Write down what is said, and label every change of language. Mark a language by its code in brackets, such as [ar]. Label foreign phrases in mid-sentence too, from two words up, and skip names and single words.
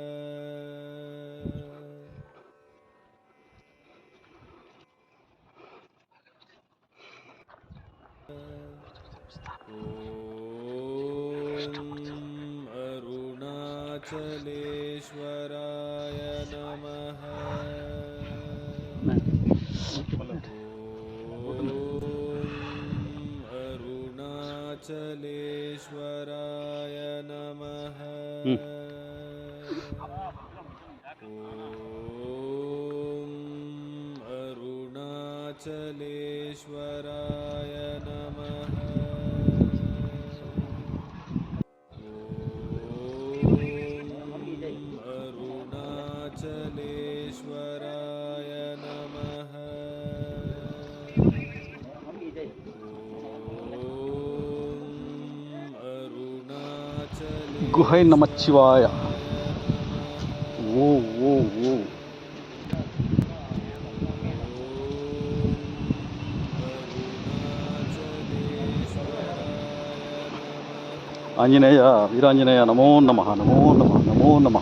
[sa] ఓం అరుణాచలేశ్వరాయ నమః. ఓం अरुणाचलेश्वराय नमः ॐ अरुणाचलेश्वराय नमः अरुणाचलेश्वराय नमः अरुणाचले గుహై నమశివాయ. ఓ ఓ ఓ ఆంజనేయ వీరాంజనేయ నమో నమః నమో నమః నమో నమః.